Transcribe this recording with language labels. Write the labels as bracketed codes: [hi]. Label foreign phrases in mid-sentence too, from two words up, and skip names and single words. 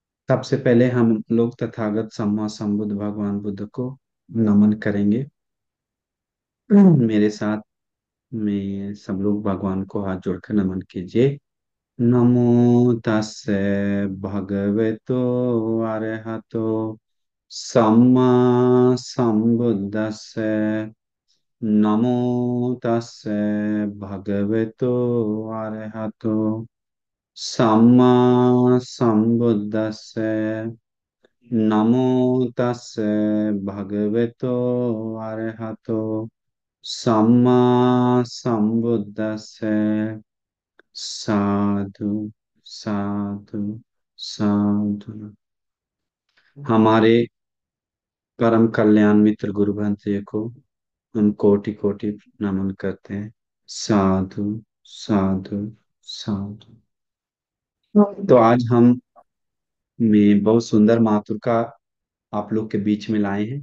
[hi] सबसे पहले हम लोग तथागत सम्मा संबुद्ध भगवान बुद्ध को नमन करेंगे। मेरे साथ में सब लोग भगवान को हाथ जोड़कर नमन कीजिए। [pi] नमो तस्से भगवतो अरहतो सम्मा संबुद्दस्से। नमो तस्से भगवतो अरहतो सम्मा संबुद्दस्से। नमो तस्से भगवतो अरहतो सम्मा संबुद्दस्से। साधु साधु साधु। [hi] हमारे परम कल्याण मित्र गुरु भंते जी को हम कोटि कोटि नमन करते हैं। [pi] साधु साधु साधु। [hi] तो आज हम में बहुत सुंदर मातुर का आप लोग के बीच में लाए हैं।